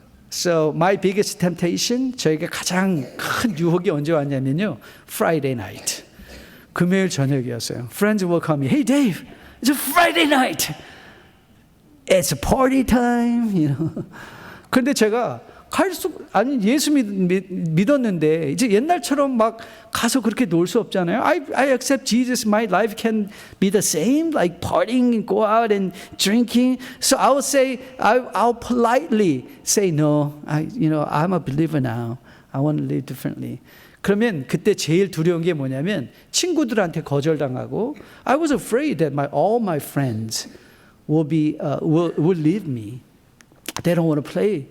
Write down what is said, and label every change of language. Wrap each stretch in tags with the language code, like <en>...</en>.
<en>So my biggest temptation,</en> <ko>저에게 가장 큰 유혹이 언제 왔냐면요,</ko> <en>Friday night,</en> <ko>금요일 저녁이었어요.</ko> <en>Friends will call me, hey Dave, it's a Friday night. It's a party time, you know.</en> <ko>그런데 제가 예수 믿었는데 이제 옛날처럼 막 가서 그렇게 놀 수 없잖아요.</ko> <en>I accept Jesus. My life can be the same, like partying and go out and drinking. So I would say, I'll politely say, no, I'm a believer now. I want to live differently.</en> <ko>그러면 그때 제일 두려운 게 뭐냐면 친구들한테 거절당하고</ko> <en>I was afraid that all my friends will leave me. They don't want to play.</en>